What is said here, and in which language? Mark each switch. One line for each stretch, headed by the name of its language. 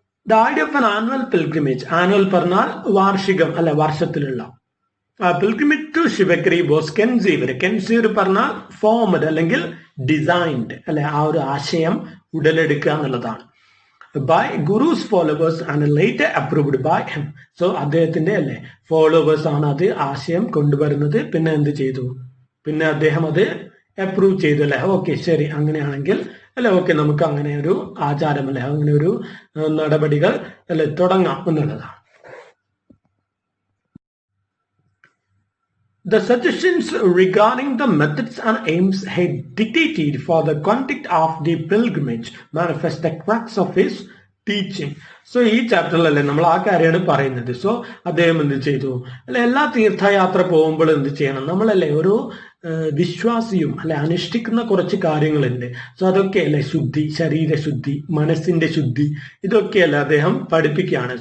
English: the idea of an annual pilgrimage, annual
Malayalam: പറഞ്ഞാൽ വാർഷികം അല്ലെ വർഷത്തിലുള്ള
English: pilgrimage to Sivagiri was conceived പറഞ്ഞാൽ formed അല്ലെങ്കിൽ designed അല്ലെ,
Malayalam: ആ ഒരു ആശയം ഉടലെടുക്കുക എന്നുള്ളതാണ്.
English: by Guru's followers and later approved by him.
Malayalam: So അദ്ദേഹത്തിന്റെ അല്ലെ ഫോളോവേഴ്സ് ആണ് അത് ആശയം കൊണ്ടുവരുന്നത്. പിന്നെ എന്ത് ചെയ്തു, പിന്നെ അദ്ദേഹം അത് അപ്രൂവ് ചെയ്തു അല്ലെ. ഓക്കെ ശരി, അങ്ങനെയാണെങ്കിൽ അല്ലെ ഓക്കെ നമുക്ക് അങ്ങനെ ഒരു ആചാരം അല്ലെ അങ്ങനെ ഒരു നടപടികൾ അല്ലെ തുടങ്ങാം എന്നുള്ളതാണ്.
English: The suggestions regarding the methods and aims he dictated for the conduct of the pilgrimage manifest the crux of his teaching.
Malayalam: So ഈ ചാപ്റ്ററിൽ അല്ലെ നമ്മൾ ആ കാര്യമാണ് പറയുന്നത്. സോ അദ്ദേഹം എന്ത് ചെയ്തു അല്ലെ, എല്ലാ തീർത്ഥയാത്ര പോകുമ്പോൾ എന്ത് ചെയ്യണം, നമ്മളല്ലേ ഒരു വിശ്വാസിയും അല്ലെ അനുഷ്ഠിക്കുന്ന കുറച്ച് കാര്യങ്ങളുണ്ട്. സോ അതൊക്കെ അല്ലെ ശുദ്ധി, ശരീരശുദ്ധി, മനസ്സിന്റെ ശുദ്ധി, ഇതൊക്കെയല്ലേ അദ്ദേഹം പഠിപ്പിക്കുകയാണ്.